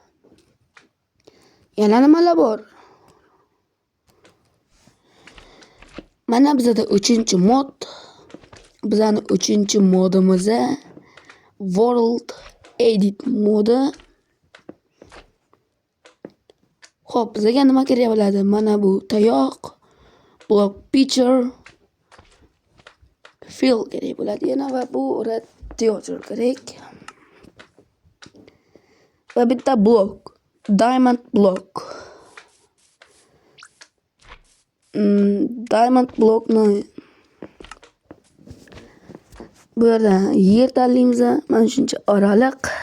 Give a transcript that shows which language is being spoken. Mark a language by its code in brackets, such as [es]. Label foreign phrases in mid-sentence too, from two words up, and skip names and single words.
[uz] Yana nimalar bor? Mana bizda 3-mod. Bizning 3-modimiz World Edit modi. Xo'p, bizga nima kerak bo'ladi? Mana bu tayoq, [en] block picture, [uz] fill kerak bo'ladi yana va bu radiator kerak. Va bitta blok, [en] diamond block. Diamond blockni [uz] bu yerda yer tanlaymiz, mana shuncha oraliq.